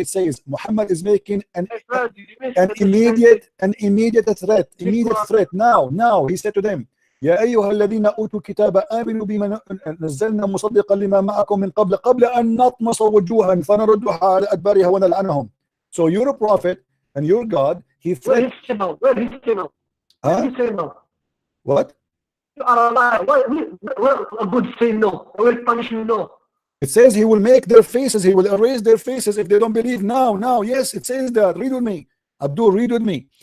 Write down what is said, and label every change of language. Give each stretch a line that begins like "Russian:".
English: It says Muhammad is making an immediate threat. Now he said to them,
Arabic: يا أيها الذين أوتوا الكتاب آمنوا بما نزلنا مصدقا لما معكم من قبل أن نطمس وجوها فنردها على أدبارها ونلعنهم.
English: So you're a prophet and you're God. He threatened. Where he came out? What? You are a liar. Well, a good say no. I will punish you. No. It says he will make their faces. He will erase their faces if they don't believe now. Yes, it says that. Read with me. Abdul, read with me.